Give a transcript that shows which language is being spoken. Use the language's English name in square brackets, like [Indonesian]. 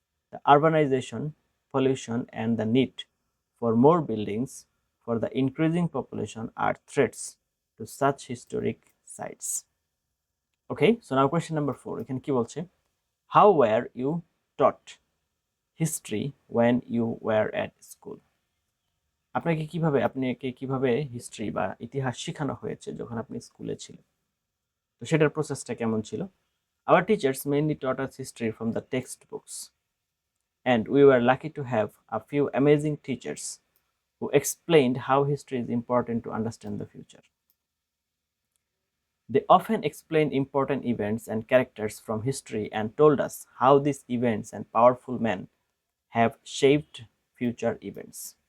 [English] The urbanization, pollution, and the need for more buildings for the increasing population are threats to such historic sites. Okay, so now question number 4. [Bangla] এখানে কি বলছে? [English] How were you taught history when you were at school? [Bangla] আপনাকে কিভাবে history বা ইতিহাস শেখানো হয়েছে যখন আপনি স্কুলে ছিলেন? তো সেটার প্রসেসটা কেমন ছিল? [English] Our teachers mainly taught us history from the textbooks, and we were lucky to have a few amazing teachers who explained how history is important to understand the future. They often explained important events and characters from history and told us how these events and powerful men have shaped future events.